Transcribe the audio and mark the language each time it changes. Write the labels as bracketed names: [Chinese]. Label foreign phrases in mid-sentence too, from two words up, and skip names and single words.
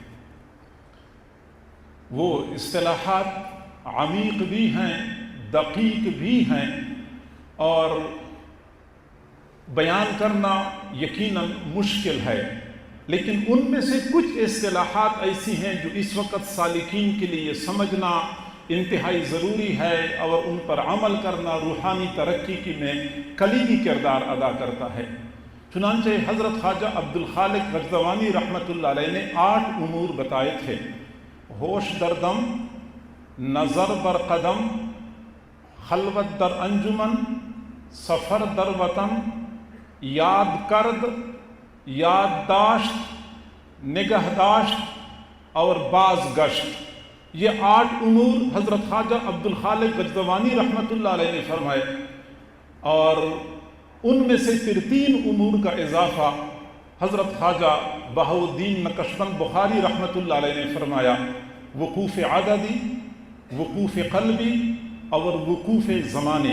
[Urdu] وہ اصطلاحات عمیق بھی ہیں، دقیق بھی ہیں، اور بیان کرنا یقیناً مشکل ہے، لیکن ان میں سے کچھ اصطلاحات ایسی ہیں جو اس وقت سالکین کے لیے سمجھنا انتہائی ضروری ہے، اور ان پر عمل کرنا روحانی ترقی کی میں کلیدی کردار ادا کرتا ہے۔ چنانچہ حضرت خواجہ عبد الخالق غجدوانی [Arabic] رحمۃ اللہ علیہ [Urdu] نے 8 امور بتائے تھے: [Persian] ہوش در دم، نظر بر قدم، خلوت در انجمن، سفر در وطن، یاد کرد، [Urdu] یادداشت، نگہداشت اور بازگشت۔ یہ 8 امور حضرت خواجہ عبد الخالق غجدوانی [Arabic] رحمۃ اللہ علیہ [Urdu] نے فرمائے، اور ان میں سے پھر 3 امور کا اضافہ حضرت خواجہ بہاؤالدین نقشبند بخاری [Arabic] رحمۃ اللہ علیہ [Urdu] نے فرمایا: وقوف عددی، وقوف قلبی اور وقوف زمانی۔